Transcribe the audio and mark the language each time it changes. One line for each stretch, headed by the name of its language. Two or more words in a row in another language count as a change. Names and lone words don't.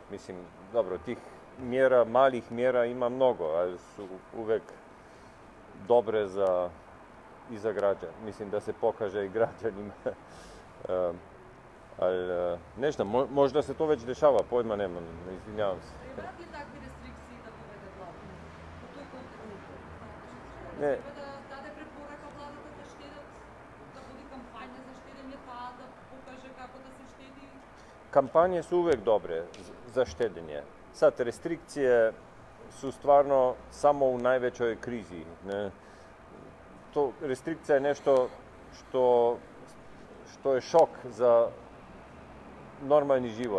Serbian: Mislim, dobro, tih mjera, malih mjera ima mnogo, ali su uvek dobre i za građan. Mislim da se pokaže i građanima. Ali, ne znam, možda se to već dešava, pojma nemam, izvinjavam se. Trebate li takve restrikcije da povede vlada? U toj kontekstu? Ne.
Macedonian: Треба да даде препорака владата да штедат, да буди кампања за штедење, па да покаже како да се штеди?
Serbian: Kampanje su uvek dobre za štedenje. Sad, restrikcije su stvarno samo u najvećoj krizi. Restrikcija je nešto što je šok za normalni život.